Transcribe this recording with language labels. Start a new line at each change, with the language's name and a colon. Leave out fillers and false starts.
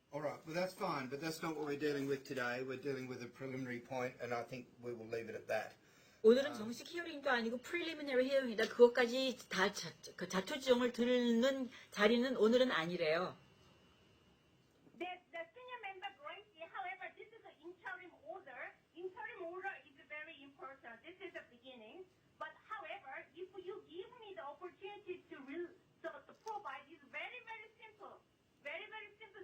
English: All right, well, that's fine, but that's not what we're dealing with today. We're dealing with a preliminary point, and I think we will leave it at that.
Korean: 오늘은 정식 히어링도 아니고 프리리미너리 히어링이다. 그것까지 다 자초지종을 듣는 자리는 오늘은 아니래요.
English: The senior member Gracie, however, this is an interim order. Interim order is very important. This is the beginning. But however, if you give me the opportunity to provide, it's very, very simple. Very, very simple.